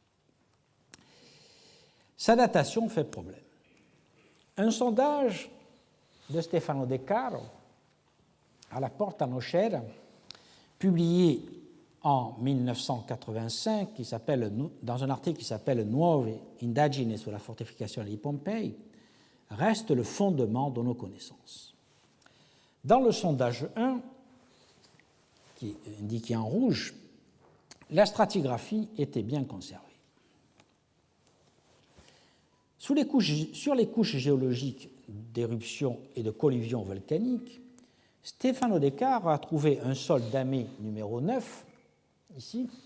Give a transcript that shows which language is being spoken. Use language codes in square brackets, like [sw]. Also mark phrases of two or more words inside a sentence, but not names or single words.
[fr] Sa datation fait problème. Un sondage de Stefano De Caro à la Porta Nocera, publié en 1985, dans un article qui s'appelle Nuove indagini sulla fortificazione di Pompei, reste le fondement de nos connaissances. Dans le sondage 1, qui est indiqué en rouge, la stratigraphie était bien conservée. Sur les couches géologiques d'éruption et de collision volcanique, Stefano De Caro a trouvé un sol damé numéro 9, ici,